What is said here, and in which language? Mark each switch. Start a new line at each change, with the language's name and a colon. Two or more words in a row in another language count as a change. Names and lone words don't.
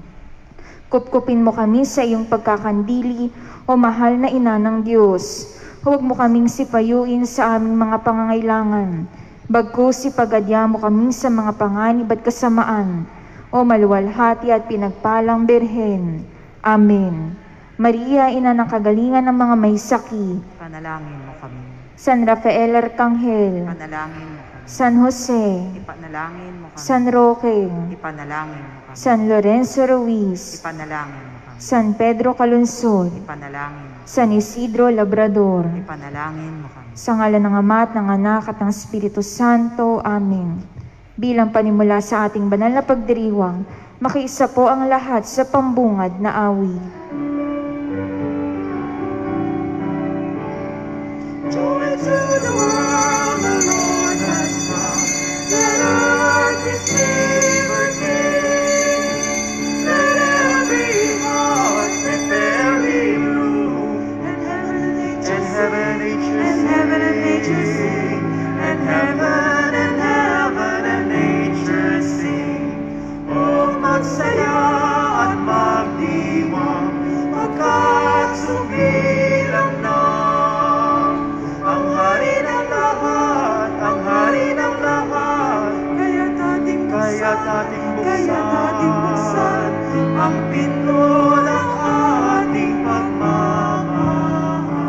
Filipino: Kupkupin mo kami sa iyong pagkakandili, o mahal na ina ng Diyos. Huwag mo kaming sipayuin sa aming mga pangangailangan. Bagkus ipagadya mo kami sa mga panganib at kasamaan, o maluwalhati at pinagpalang Birhen. Amen. Maria, ina ng kagalingan ng mga may sakit, Panalangin mo kami. San Rafael Arcangel, Panalangin mo kami. San Jose, Ipanalangin mo kami. San Roque, Ipanalangin mo kami. San Lorenzo Ruiz, Ipanalangin mo kami. San Pedro Calunsod, Ipanalangin mo. San Isidro Labrador, Ipanalangin mo kami. sa ngalan ng Ama at ng Anak at ng Espiritu Santo. Amen. Bilang panimula sa ating banal na pagdiriwang, makiisa po ang lahat sa pambungad na awit.
English: Joy to the world, the Lord has come. Let earth His favor gain. Let every heart prepare Him room. And heaven and nature sing. And heaven and nature sing.
Filipino: Oh, magsaya at magdiwang, pagkat sumilang na ang hari ng lahat, ang hari ng lahat. Kaya't ating buksan ang pinto ng ating pagmamahal.